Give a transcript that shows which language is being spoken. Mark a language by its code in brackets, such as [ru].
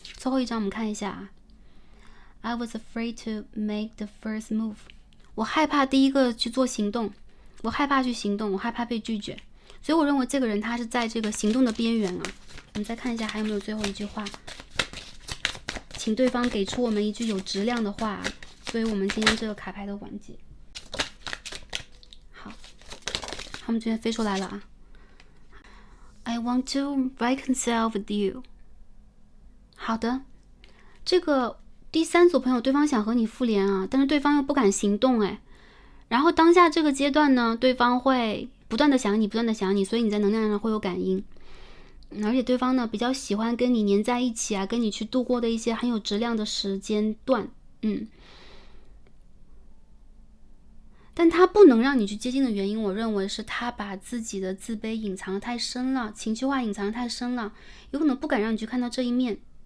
[zh] 最后一张我们看一下啊。 [en] I was afraid to make the first move， [zh] 我害怕第一个去做行动，我害怕去行动，我害怕被拒绝，所以我认为这个人他是在这个行动的边缘啊。我们再看一下还有没有最后一句话，请对方给出我们一句有质量的话，作为我们今天这个卡牌的完结。好，他们这边飞出来了啊。 [en] I want to reconcile with you。 [zh] 好的，这个第三组朋友对方想和你复联啊，但是对方又不敢行动哎。然后当下这个阶段呢，对方会不断的想你，不断的想你，所以你在能量上会有感应。而且对方呢比较喜欢跟你黏在一起啊，跟你去度过的一些很有质量的时间段，但他不能让你去接近的原因，我认为是他把自己的自卑隐藏得太深了，情绪化隐藏得太深了，有可能不敢让你去看到这一面。